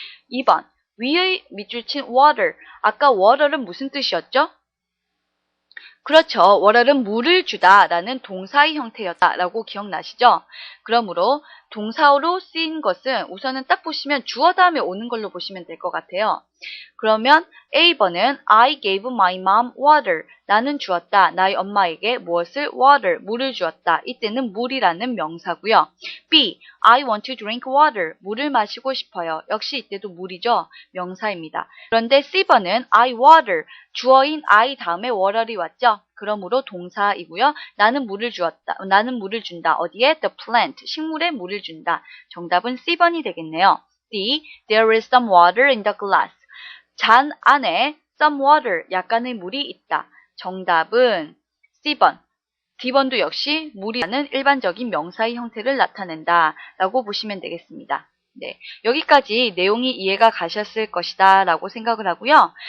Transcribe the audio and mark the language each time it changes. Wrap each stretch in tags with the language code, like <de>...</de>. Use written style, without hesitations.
<ko>2번 위의 밑줄 친 water. 아까 water는 무슨 뜻이었죠? 그렇죠. water는 물을 주다 라는 동사의 형태였다 라고 기억나시죠? 그러므로 동사로 쓰인 것은 우선은 딱 보시면 주어 다음에 오는 걸로 보시면 될 것 같아요. 그러면 A번은</ko> <en>I gave my mom water.</en> <ko>나는 주었다. 나의 엄마에게 무엇을? water. 물을 주었다. 이때는 물이라는 명사고요.</ko> <en>B. I want to drink water.</en> <ko>물을 마시고 싶어요. 역시 이때도 물이죠. 명사입니다. 그런데 C번은</ko> <en>I water.</en> <ko>주어인 I 다음에 water이 왔죠. 그러므로 동사이고요. 나는 물을 준다. 어디에?</ko> <en>The plant.</en> <ko>식물에 물을 준다. 정답은 C번이 되겠네요. D.</ko> <en>There is some water in the glass.</en> <ko>잔 안에</ko> <en>some water,</en> <ko>약간의 물이 있다. 정답은 C번. D번도 역시 물이라는 일반적인 명사의 형태를 나타낸다 라고 보시면 되겠습니다. 네, 여기까지 내용이 이해가 가셨을 것이다 라고 생각을 하고요.</ko>